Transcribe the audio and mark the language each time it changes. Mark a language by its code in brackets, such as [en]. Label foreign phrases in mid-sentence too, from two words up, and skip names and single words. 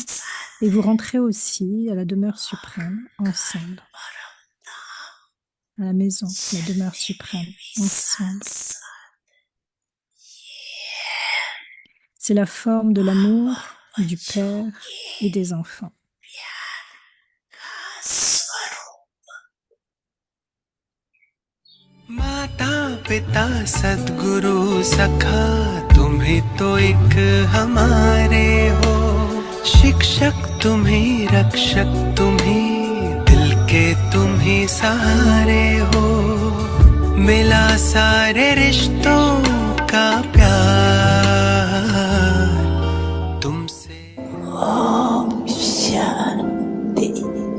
[fr] Et vous rentrez aussi à la demeure suprême ensemble. À la maison, la demeure suprême ensemble. C'est la forme de l'amour du Père et des enfants. [hi] माता पिता सद्गुरु सखा तुम ही तो एक हमारे हो शिक्षक तुम ही रक्षक तुम ही दिल के तुम ही सहारे हो मिला सारे रिश्तों का प्यार तुमसे ओम शांति।